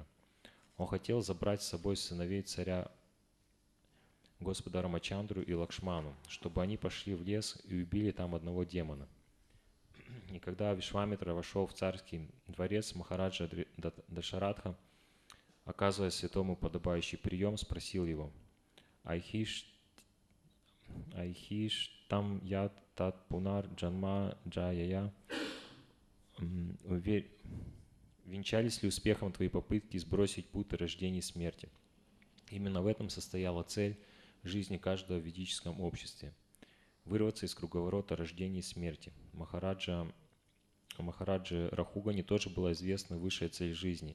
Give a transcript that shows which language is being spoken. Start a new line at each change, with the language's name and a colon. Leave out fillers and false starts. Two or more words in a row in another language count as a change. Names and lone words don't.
Russian: Он хотел забрать с собой сыновей царя Господа Рамачандру и Лакшману, чтобы они пошли в лес и убили там одного демона. И когда Вишвамитра вошел в царский дворец, Махараджа Дашарадха, оказывая святому подобающий прием, спросил его:
Sanskrit: ऐहिष्टं यत् तत् पुनर्जन्म जयाय.
Russian: Венчались ли успехом твои попытки сбросить путы рождения и смерти? Именно в этом состояла цель жизни каждого в ведическом обществе. Вырваться из круговорота рождения и смерти. Махараджа Рахугане тоже была известна высшая цель жизни.